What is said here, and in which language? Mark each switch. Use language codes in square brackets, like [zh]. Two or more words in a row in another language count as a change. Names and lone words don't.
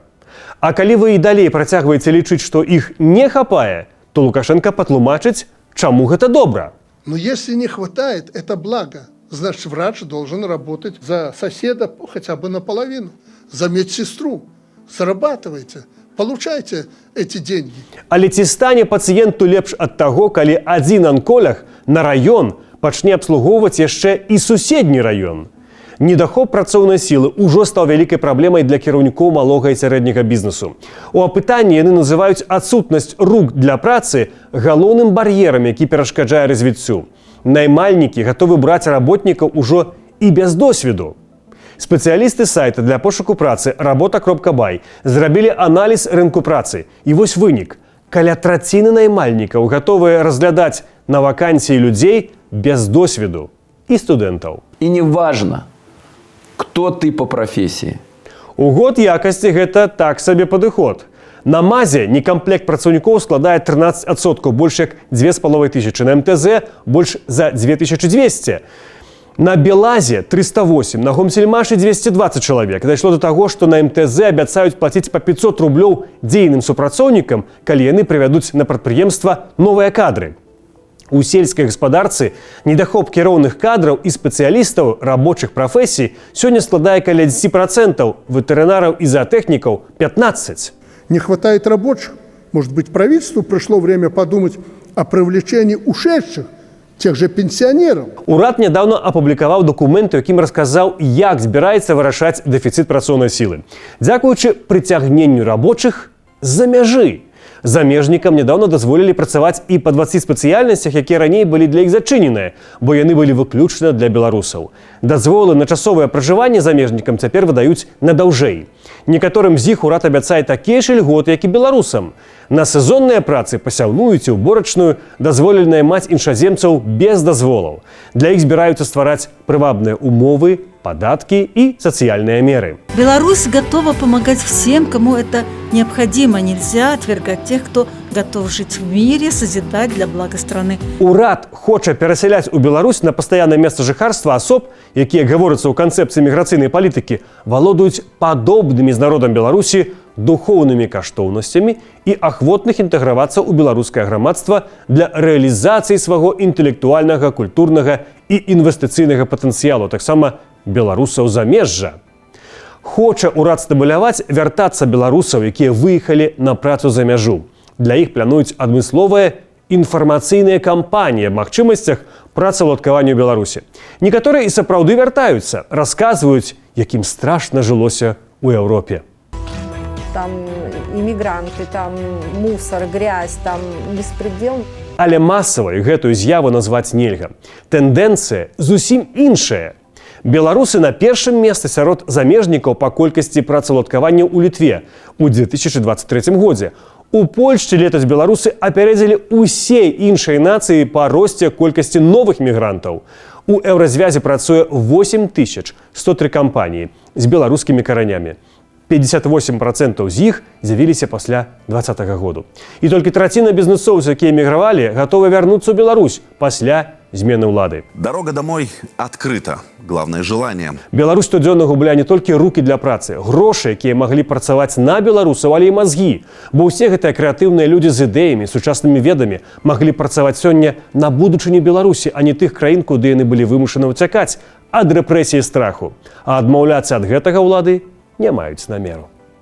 [be] А калі вы і далей працягваеце лічыць, што іх не хапае, то Лукашенко патлумачыць, чаму гэта добра. [ru] Но если не хватает, это благо. Значит, врач должен работать за соседа хотя бы наполовину, за медсестру. Зарабатывайте, получайте эти деньги. [be] Але ці стане пацыенту лепш ад таго, калі адзін анколог на раён пачне абслугоўваць яшчэ і суседні раён? Недахоп працоўнай сілы ўжо стаў вялікай праблемай для кіраўнікоў малога і сярэдняга бізнесу. У апытанні яны называюць адсутнасць рук для працы галоўным бар'ерам, які перашкаджае развіццю. Наймальнікі гатовы браць работнікаў ужо і без досведу. Спецыялісты сайта для пошуку працы работа.бай зрабілі аналіз рынку працы. І вось вынік. Каля траціны наймальнікаў гатовыя разглядаць на вакансіі людзей без досведу і студэнтаў. [ru] И неважно, кто ты по профессии. [be] У год якасці гэта так сабе падыход. На МАЗе некамплект працаўнікоў складае 13%, больш як 2500, на МТЗ больш за 2200. На Белазе 308, на Гомсельмаше 220 чалавек. Дайшло до таго, што на МТЗ абяцаюць плаціць па 500 рублёў дзейным супрацоўнікам, калі яны прывядуць на прадпрыемства новыя кадры. У сельскай гаспадарцы недахоп кіроўных кадраў і спецыялістаў рабочых прафесій сёння складае каля 10%, ветэрынараў і заатэхнікаў 15%. [ru] Не хватает рабочих. Может быть, правительству пришло время подумать о привлечении ушедших, тех же пенсионеров. [be] Урад нядаўна апублікаваў дакумент, у якім расказаў, як збіраецца вырашаць дэфіцыт працоўнай сілы. Дзякуючы прыцягненню рабочых з-за мяжы. Замежнікам нядаўна дазволілі працаваць і па 20 спецыяльнасцях, якія раней былі для іх зачыненыя, бо яны былі выключна для беларусаў. Дазволы на часовае пражыванне замежнікам цяпер выдаюць на даўжэй. Некаторым з іх урад абяцае такія ж льготы, як і беларусам. На сезонныя працы, пасяўную ці ўборачную, дазволілі наймаць іншаземцаў без дазволаў. Для іх збіраюцца ствараць прывабныя умовы, [ru] податки и социальные меры. Беларусь готова помогать всем, кому это необходимо. Нельзя отвергать тех, кто готов жить в мире, созидать для блага страны. [be] Урад хоча перасяляць у Беларусь на пастаяннае месца жыхарства асоб, якія, гаворыцца ў канцэпцыі міграцыйнай палітыкі, валодаюць падобнымі з народам Беларусі духоўнымі каштоўнасцямі і ахвотных інтэгравацца ў беларускае грамадства для рэалізацыі свайго інтэлектуальнага, культурнага і інвестыцыйнага патэнцыялу, таксама беларусаў замежжа. Хоча урад стабіляваць вяртацца беларусаў, якія выехалі на працу за мяжу. Для іх плануюць адмысловыя інфармацыйныя кампаніі аб магчымасцях працаўладкавання ў Беларусі. Некаторыя і сапраўды вяртаюцца, расказваюць, якім страшна жылося ў Еўропе. [ru] Там иммигранты, там мусор, грязь, там беспредел. [be] Але масавай гэтую з'яву назваць нельга. Тэндэнцыя зусім іншая. Беларусы на першым месцы сярод замежнікаў па колькасці працаўладкавання ў Літве ў 2023 годзе. У Польшчы летась беларусы апярэдзілі ўсе іншыя нацыі па росце колькасці новых мігрантаў. У еўразвязе працуе 8103 кампаніі з беларускімі каранямі. 58% з іх з'явіліся пасля 2020 году. І толькі траціна бізнесоўцаў, якія эмігравалі, гатовы вярнуцца ў Беларусь пасля змены ўлады. [ru] Дорога домой открыта. Главное желание. [be] Беларусь штодзённа губляе не толькі рукі для працы, грошы, якія маглі працаваць на беларусаў, але і мазгі. Бо ўсе гэтыя крэатыўныя людзі з ідэямі, сучаснымі ведамі маглі працаваць сёння на будучыні Беларусі, а не тых краін, куды яны былі вымушаны ўцякаць ад рэпрэсіі страху. А адмаўляцца ад гэтага ўлады не маюць намеру.